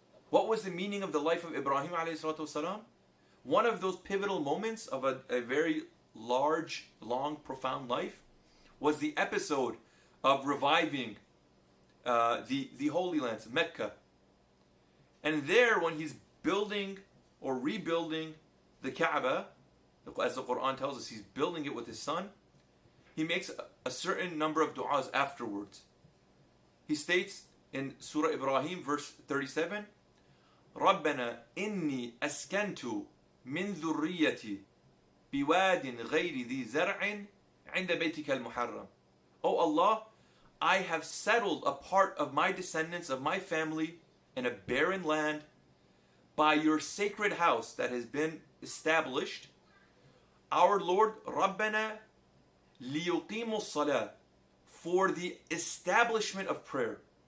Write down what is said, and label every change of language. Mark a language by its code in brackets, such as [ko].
[en] What was the meaning of the life of Ibrahim ﷺ? One of those pivotal moments of a very large, long, profound life was the episode of reviving the Holy Lands, Mecca. And there, when he's building or rebuilding the Kaaba, as the Quran tells us, he's building it with his son, he makes a certain number of du'as afterwards. He states in Surah Ibrahim, verse 37, [ar] رَبَّنَا إِنِّي أَسْكَنْتُ مِنْ ذُرِّيَّتِي بِوَادٍ غَيْرِ ذِي زَرْعٍ عِنْدَ بَيْتِكَ الْمُحَرَّمِ. [en] O Allah, I have settled a part of my descendants, of my family, in a barren land by your sacred house that has been established. Our Lord, [ar] Rabbana liyuqimu salah, [en] for the establishment of prayer.